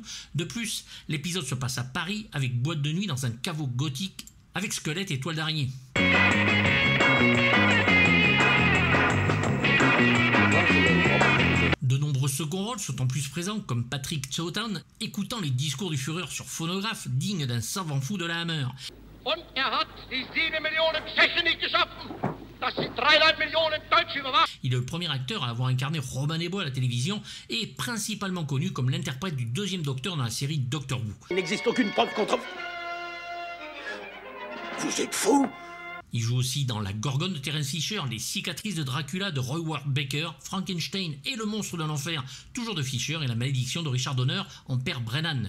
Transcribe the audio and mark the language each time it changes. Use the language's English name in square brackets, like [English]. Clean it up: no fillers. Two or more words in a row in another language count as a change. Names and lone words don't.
[French] De plus, l'épisode se passe à Paris avec boîte de nuit dans un caveau gothique avec squelette et toile d'araignée. De nombreux seconds rôles sont en plus présents, comme Patrick Chowtown, écoutant les discours du Führer sur phonographe, digne d'un savant fou de la Hammer. [German] Und hat die 7 Millionen Tschechen nicht geschaffen. Das sind 3,5 Millionen Deutsche überwacht. [French] Il est le premier acteur à avoir incarné Robin des Bois à la télévision et est principalement connu comme l'interprète du deuxième Docteur dans la série Doctor Who. Il n'existe aucune preuve contre... Vous êtes fou? Il joue aussi dans La Gorgone de Terence Fisher, Les cicatrices de Dracula de Roy Ward Baker, Frankenstein et Le monstre de l'enfer, toujours de Fisher, et La malédiction de Richard Donner en père Brennan.